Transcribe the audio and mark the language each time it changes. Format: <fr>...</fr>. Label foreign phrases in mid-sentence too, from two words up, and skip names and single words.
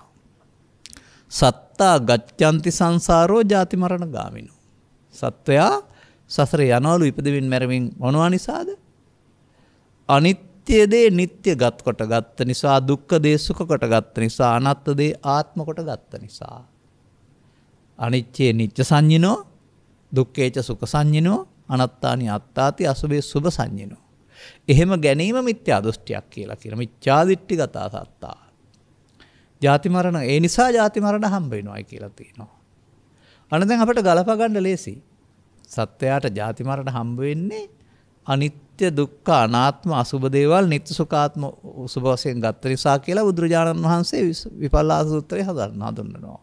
<pi>සත්තා ගච්ඡanti සංසාරෝ ජාති මරණ ගාමිනෝ.</pi> <si>සත්වයා සසර යනවලු ඉපදෙමින් මැරෙමින් මොනවා නිසාද? අනිත්‍ය දේ නිට්ටය ගත් කොට ගත්ත නිසා, දුක්ඛ දේ සුඛ කොට ගත්ත නිසා, අනාත්ම දේ ආත්ම කොට ගත්ත නිසා.</si> <pi>අනිච්චේ නිච්ච සංඤිනෝ, දුක්ඛේච සුඛ සංඤිනෝ, අනාත්තානි අත්තාති අසුභේ සුභ සංඤිනෝ.</pi> <si>එහෙම ගැනීම මිත්‍යා දෘෂ්ටියක් කියලා කියනවා.</si> <pi>මිච්ඡා දිට්ඨිගත සත්තා.</pi> <si>ජාති මරණ ඒ නිසා ජාති මරණ හම්බ වෙනවායි කියලා තියෙනවා. අන්න දැන් අපිට ගලප ගන්න ලේසි. සත්‍යයට ජාති මරණ හම්බ වෙන්නේ අනිත්‍ය දුක්ඛ අනාත්ම අසුභ දේවල් නිත්‍ය සුඛාත්ම සුභ වශයෙන් ගත්ත නිසා කියලා බුදුරජාණන් වහන්සේ විපල්ලාස සූත්‍රයේ හඳුන්වනවා.</si>